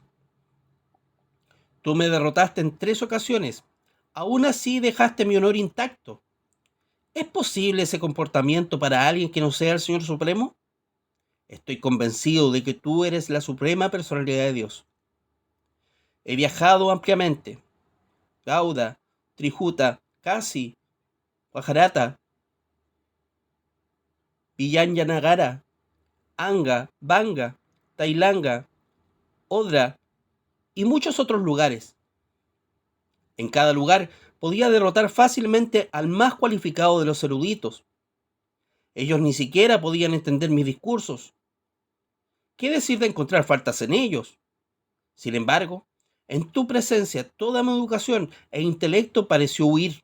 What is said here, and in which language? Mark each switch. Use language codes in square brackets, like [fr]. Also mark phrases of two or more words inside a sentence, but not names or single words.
[es] Tú me derrotaste en 3 ocasiones, aún así dejaste mi honor intacto. ¿Es posible ese comportamiento para alguien que no sea el Señor Supremo? Estoy convencido de que tú eres la suprema personalidad de Dios. He viajado ampliamente. Gauda, Trijuta, Kasi, Guajarata, Vijayanagara, Anga, Banga, Tailanga, Odra y muchos otros lugares. En cada lugar podía derrotar fácilmente al más cualificado de los eruditos. Ellos ni siquiera podían entender mis discursos. ¿Qué decir de encontrar faltas en ellos? Sin embargo, en tu presencia toda mi educación e intelecto pareció huir.